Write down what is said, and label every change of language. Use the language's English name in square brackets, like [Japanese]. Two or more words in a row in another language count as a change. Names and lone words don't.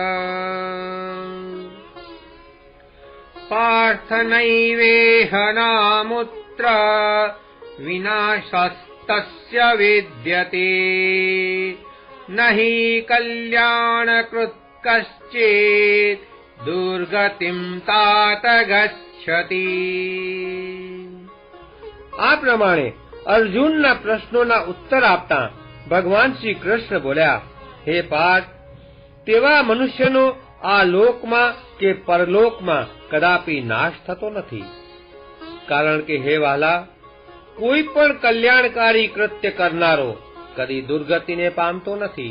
[Sanskrit] पार्थनैवेह नामुत्र विनाशस्तस्य विद्यते नहि कल्याणकृत् कश्चित् दुर्गतिं तात गच्छति. [Gujarati] આ પ્રમાણે અર્જુનના પ્રશ્નોના ઉત્તર આપતા ભગવાન શ્રી કૃષ્ણ બોલ્યા, હે પાર્થ, તેવા મનુષ્યનો આ લોકમાં કે પરલોકમાં કદાપી નાશ થતો નથી. કારણ કે હે વાલા, કોઈ પણ કલ્યાણકારી કૃત્ય કરનારો કદી દુર્ગતિને પામતો નથી.